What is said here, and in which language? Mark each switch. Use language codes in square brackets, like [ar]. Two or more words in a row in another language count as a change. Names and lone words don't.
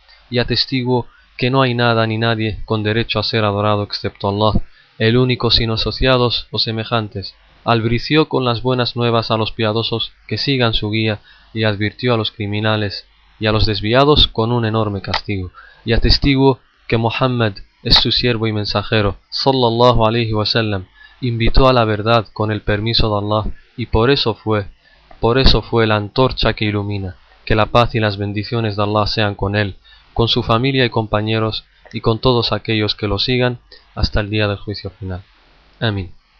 [es] Y atestiguo que no hay nada ni nadie con derecho a ser adorado excepto Allah, el único sin asociados o semejantes. Albrició con las buenas nuevas a los piadosos que sigan su guía, y advirtió a los criminales y a los desviados con un enorme castigo. Y atestiguo que Muhammad es su siervo y mensajero, [ar] صلى الله عليه وسلم, [es] invitó a la verdad con el permiso de Allah, y por eso fue la antorcha que ilumina. Que la paz y las bendiciones de Allah sean con él, con su familia y compañeros, y con todos aquellos que lo sigan hasta el día del juicio final. Amén.